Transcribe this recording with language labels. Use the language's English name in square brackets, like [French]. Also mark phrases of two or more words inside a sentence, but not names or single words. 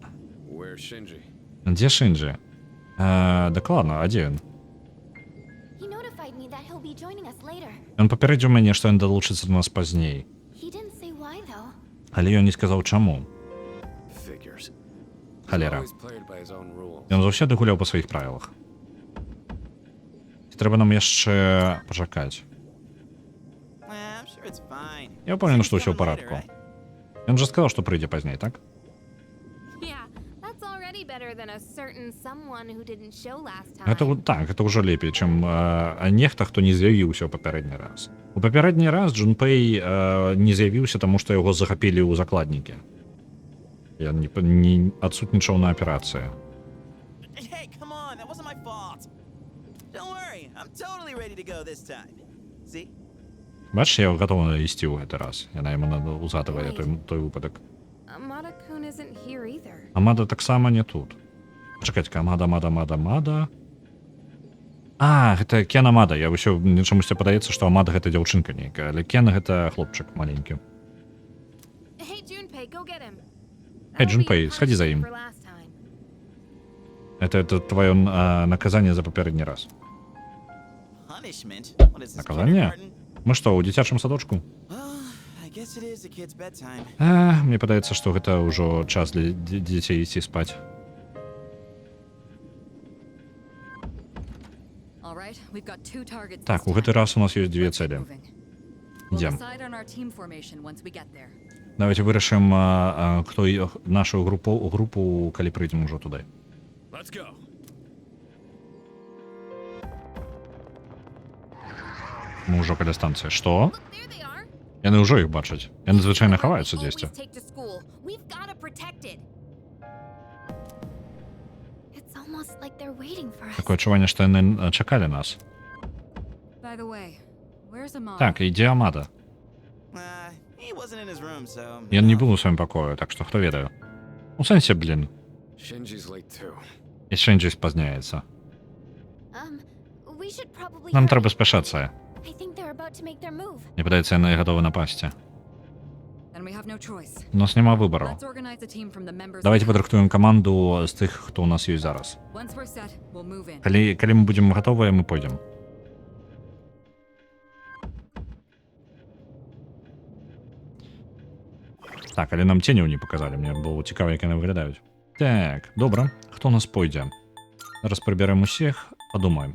[Belarusian] Дзе Шинджі? Дакладна, а дзе ён? Ён папярэдзіў мяне, што ён далучыцца до нас пазней. Але ён не сказаў чаму. Халера. [English] Always played by his own rules. [Belarusian] Ён заўсёды гуляў па сваіх правілах. Трэба нам яшчэ пачакаць. [English] I'm sure it's fine. [Belarusian] Я ўпэўнены, што [English] He's [Belarusian] ўсё ў [English] coming later, [Belarusian] парадку. [English] right? [Belarusian] Ён жа сказаў, што прыйдзе пазней, так? Yeah, that's already better than a certain someone who didn't show last time. Так, гэта ўжо лепей, чым нехта, хто не з'явіўся ў папярэдні раз. У папярэдні раз Джунпэй не з'явіўся, таму што яго захапілі ў закладнікі. Ён не адсутнічаў на аперацыі. [English] Hey, come on, that wasn't my fault. Don't worry, I'm totally ready to go this time. See? [Belarusian] Бачиш, я гатова ісці ў гэты раз. Яна яму узгадывае той выпадак. [English] Amada-kun isn't here either. [Belarusian] Амада таксама не тут. Чакайце, Амада. А, гэта Кен Амада. Я ўсё чамусьці падаецца, што Амада гэта дзяўчынка нейкая, але Кен гэта хлопчык маленькі. [English] Hey, Junpei, go get him. Hey, That'll be Junpei, your [Russian] сходи за [English] punishment [Russian] им. [English] for last time. [Belarusian] Это твоё наказанне за папярэдні раз. [English] Punishment? What is this, [Russian] Наказание? [English] kindergarten? [Belarusian] Мы што, у дзіцячым садочку? [English] Well, I guess it is a kid's bedtime. [Belarusian] Мне падаецца, што гэта ўжо час для дзяцей ісці спаць. [English] All right, we've got 2 targets. [Belarusian] Так, [English] this [Belarusian] у гэты [English] time. [Belarusian] раз у нас ёсць дзве [English] Let's get [Belarusian] цэлі. [English] moving. We'll [Belarusian] Ідзем. [English] decide on our team formation once we get there. [Belarusian] Давайте вырашым, хто нашу групу, калі прыйдзем ужо туды. [English] Let's go. [Belarusian] Мы ўжо каля станцыі. Што? [English] Look, there they are. [Belarusian] Яны ўжо іх бачаць. Яны звычайна [English] That's the route [Belarusian] хаваюцца [English] we [Belarusian] дзесьці. [English] always take to school. We've gotta protect it. It's almost like they're waiting for us. [Belarusian] Такое адчуванне, што яны чакалі нас. [English] By the way, where's Amada? [Belarusian] Так, ідзе Амада. [English] He wasn't in his room, so... [Belarusian] Ён не быў у сваім пакоі, так што хто ведае. У сэнсе, блін, [English] Shinji's late too. [Belarusian] і Шэнджі спазняецца. [English] We should probably [Belarusian] Нам [English] hurry. [Belarusian] трэба спяшацца. [English] I think they're about to make their move. [Belarusian] Мне падаецца, яны гатовы напасці. [English] Then we have no choice. [Belarusian] У нас няма выбару. [English] Let's organize a team from the members. [Belarusian] Давайте [English] of the [Belarusian] падрыхтуем каманду з тых, хто у нас ёсць зараз. [English] house. Once we're set, we'll move in. [Belarusian] Калі мы будзем гатовыя, мы пойдзем. Так, але нам ценяў не паказалі, мне было цікава, як яны выглядаюць. Так, добра, хто у нас пойдзе? Зараз прыбярэм усіх, падумаем.